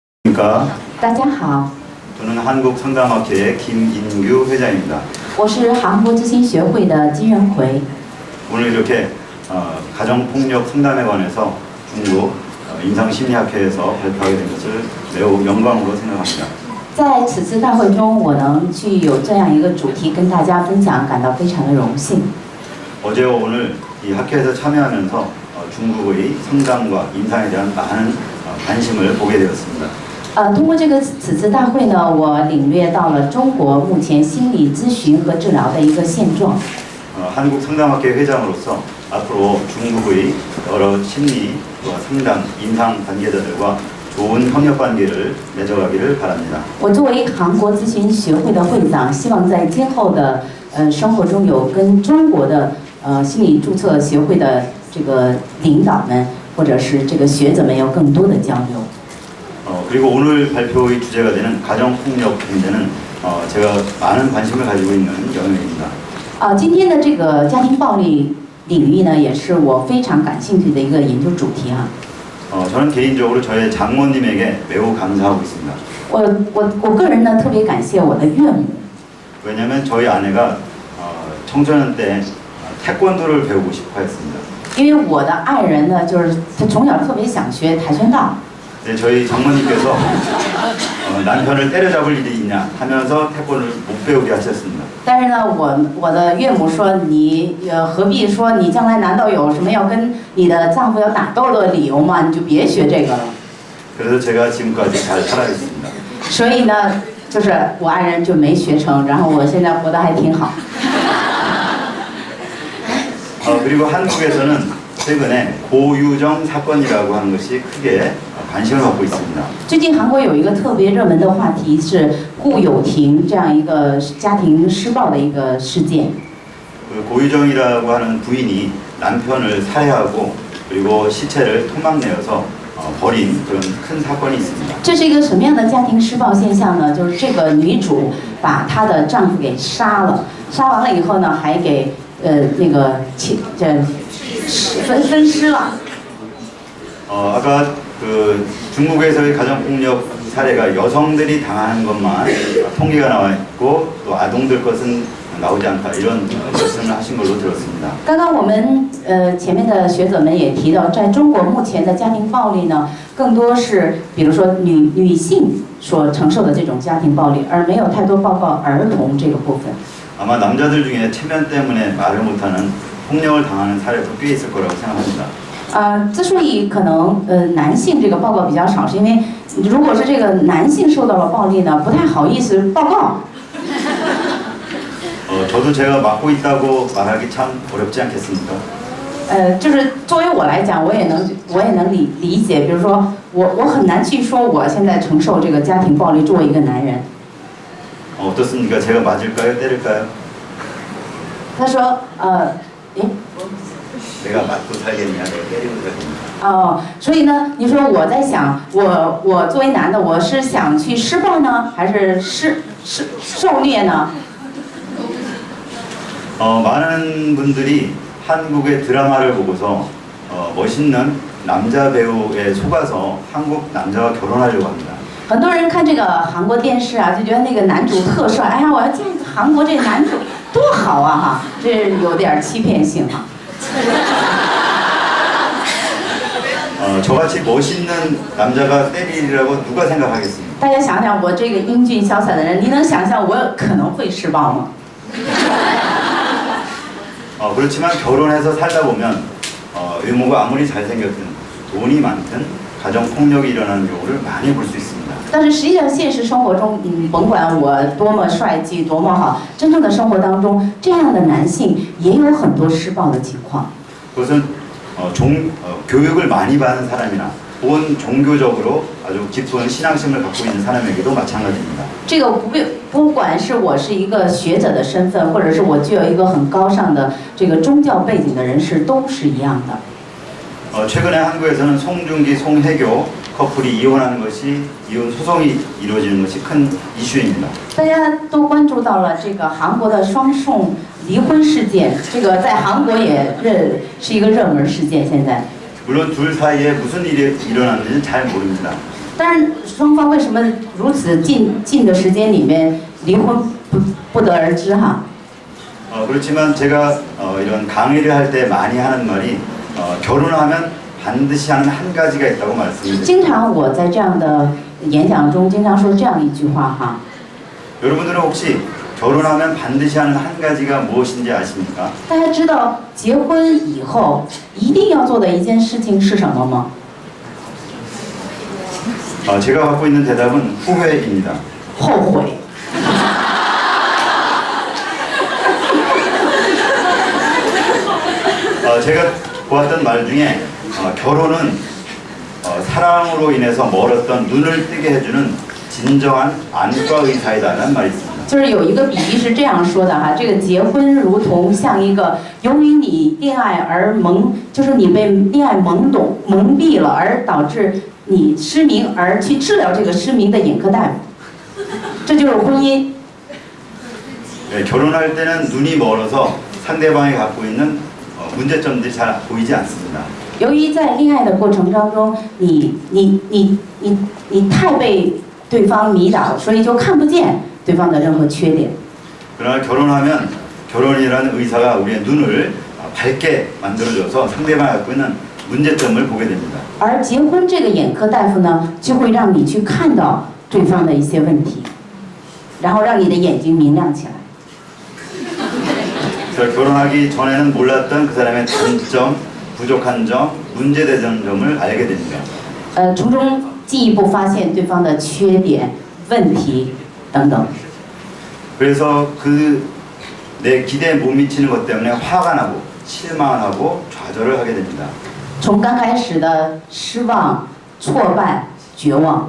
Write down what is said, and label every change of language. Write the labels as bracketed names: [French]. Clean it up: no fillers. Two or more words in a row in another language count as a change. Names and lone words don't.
[Korean] 그러니까 [Chinese] 大家好， [Korean] 저는 한국상담학회의 김인규 회장입니다. [Chinese] 我是韩国知行学会的金仁奎。 [Korean] 오늘 이렇게 가정폭력 상담에 관해서 중국 임상심리학회에서 발표하게 된 것을 매우 영광으로 생각합니다. [Chinese] 在此次大会中，我能去有这样一个主题跟大家分享，感到非常的荣幸。 [Korean] 어제와 오늘 이 학회에서 참여하면서 중국의 상담과 임상에 대한 많은 관심을 보게 되었습니다. [Chinese] 通过此次大会呢，我领略到了中国目前心理咨询和治疗的一个现状。 [Korean] 한국상담학회 회장으로서 앞으로 중국의 여러 심리와 상담, 임상 관계자들과 좋은 협력 관계를 맺어가기를 바랍니다. [Chinese] 我作为韩国咨询学会的会长，希望在今后的生活中有跟中国的心理注册协会的这个领导们或者是这个学者们有更多的交流。 [Korean] 그리고 오늘 발표의 주제가 되는 가정폭력 문제는 제가 많은 관심을 가지고 있는 영역입니다. [Chinese] 今天的这个家庭暴力领域呢，也是我非常感兴趣的一个研究主题啊。 [Korean] 저는 개인적으로 저의 장모님에게 매우 감사하고 있습니다. [Chinese] 我个人呢特别感谢我的岳母， [Korean] 왜냐하면 저희 아내가 청소년 때 태권도를 배우고 싶어 했습니다. [Chinese] 因为我的爱人呢，就是他从小特别想学跆拳道。 [Korean] 네, 저희 장모님께서 남편을 때려잡을 일이 있냐 하면서 태권을 못 배우게 하셨습니다. [Chinese] 但是呢，我的岳母说，你何必说你将来难道有什么要跟你的丈夫要打斗的理由吗？你就别学这个了。 [Korean] 그래서 제가 지금까지 잘 살아있습니다. [Chinese] 所以呢，就是我爱人就没学成，然后我现在活得还挺好。 [Korean] 그리고 한국에서는 최근에 고유정 사건이라고 하는 것이 크게 관심을 받고 있습니다. [Chinese] 最近韩国有一个特别热门的话题是顾有婷这样一个家庭施暴的一个事件。 [Korean] 그 고유정이라고 하는 부인이 남편을 살해하고 그리고 시체를 토막내어서 버린 그런 큰 사건이 있습니다. [Chinese] 这是一个什么样的家庭施暴现象呢？就是这个女主把她的丈夫给杀了，杀完了以后呢，还给那个分尸了。 [Korean] 아까 그 중국에서의 가정폭력 사례가 여성들이 당하는 것만 통계가 나와 있고 또 아동들 것은 나오지 않다 이런 말씀을 하신 걸로 들었습니다. [Chinese] 刚刚我们前面的学者们也提到，在中国目前的家庭暴力呢，更多是比如说女性所承受的这种家庭暴力，而没有太多报告儿童这个部分。 [Korean] 아마 남자들 중에 체면 때문에 말을 못하는 폭력을 당하는 사례도 꽤 있을 거라고 생각합니다. [Chinese] 之所以可能男性这个报告比较少，是因为如果是这个男性受到了暴力呢，不太好意思报告。 [Korean] 저도 제가 맡고 있다고 말하기 참 어렵지 않겠습니까? [Chinese] 就是作为我来讲，我也能理解，比如说我很难去说我现在承受这个家庭暴力，作为一个男人。 [Korean] 어떻습니까? 제가 맞을까요? 때릴까요? [Chinese] 他说 [Korean] 내가 맞고 살겠냐? 내가 때리고 살겠냐? [Chinese] 所以呢，你说我在想，我作为男的，我是想去施暴呢，还是受虐呢？ [Korean] 많은 분들이 한국의 드라마를 보고서 멋있는 남자 배우에 속아서 한국 남자와 결혼하려고 합니다. [Chinese] 很多人看这个韩国电视啊，就觉得那个男主特帅，哎呀，我要见韩国这男主多好啊哈，这有点欺骗性哈。 [Korean] 저같이 멋있는 남자가 때리라고 누가 생각하겠습니까? [Chinese] 大家想想，我这个英俊潇洒的人，你能想象我可能会施暴吗？ [Korean] 그렇지만 결혼해서 살다 보면 외모가 아무리 잘생겼든 돈이 많든 가정 폭력이 일어나는 경우를 많이 볼 수 있습니다. [Chinese] 但是实际上，现实生活中，甭管我多么帅气、多么好，真正的生活当中，这样的男性也有很多施暴的情况。 [Korean] 그것은 교육을 많이 받은 사람이나 혹은 종교적으로 아주 깊은 신앙심을 갖고 있는 사람에게도 마찬가지입니다. [Chinese] 这个不管是我是一个学者的身份，或者是我具有一个很高尚的这个宗教背景的人士，都是一样的。 [Korean] 최근에 한국에서는 송중기, 송혜교 커플이 이혼하는 것이 이혼 소송이 이루어지는 것이 큰 이슈입니다. [Chinese] 大家都关注到了这个韩国的双宋离婚事件，这个在韩国也是一个热门事件。现在， [Korean] 물론 둘 사이에 무슨 일이 일어났는지는 잘 모릅니다. [Chinese] 但是双方为什么如此近的时间里面离婚不得而知哈？ [Korean] 그렇지만 제가 이런 강의를 할 때 많이 하는 말이 결혼하면 반드시 하는 한 가지가 있다고 말씀드립니다. [Chinese] 经常我在这样的演讲中经常说这样一句话哈。 [Korean] 여러분들은 혹시 결혼하면 반드시 하는 한 가지가 무엇인지 아십니까? [Chinese] 大家知道结婚以后一定要做的一件事情是什么吗？ [Korean] 제가 갖고 있는 대답은 후회입니다. [Chinese] 后悔。 [Korean] 제가 보았던 말 중에 결혼은 사랑으로 인해서 멀었던 눈을 뜨게 해주는 진정한 안과 의사이다라는 말이 있습니다. [Chinese] 就是有一个比喻是这样说的哈，这个结婚如同像一个由于你恋爱而就是你被恋爱蒙蔽了，而导致你失明，而去治疗这个失明的眼科大夫，这就是婚姻。 [Korean] 네, 결혼할 때는 눈이 멀어서 상대방이 갖고 있는 문제점들이 잘 보이지 않습니다. [Chinese] 由于在恋爱的过程当中，你太被对方迷倒，所以就看不见对方的任何缺点。 [Korean] 그러나 결혼하면 결혼이라는 의사가 우리의 눈을 밝게 만들어줘서 상대방이 갖고 있는 문제점을 보게 됩니다. [Chinese] 而结婚这个眼科大夫呢，就会让你去看到对方的一些问题，然后让你的眼睛明亮起来。 [Korean] 그래서 결혼하기 전에는 몰랐던 그 사람의 단점, 부족한 점, 문제되는 점을 알게 됩니다. [Chinese] 从中进一步发现对方的缺点、问题等等。 [Korean] 그래서 내 기대에 못 미치는 것 때문에 화가 나고 실망하고 좌절을 하게 됩니다. [Chinese] 从刚开始的失望、挫败、绝望。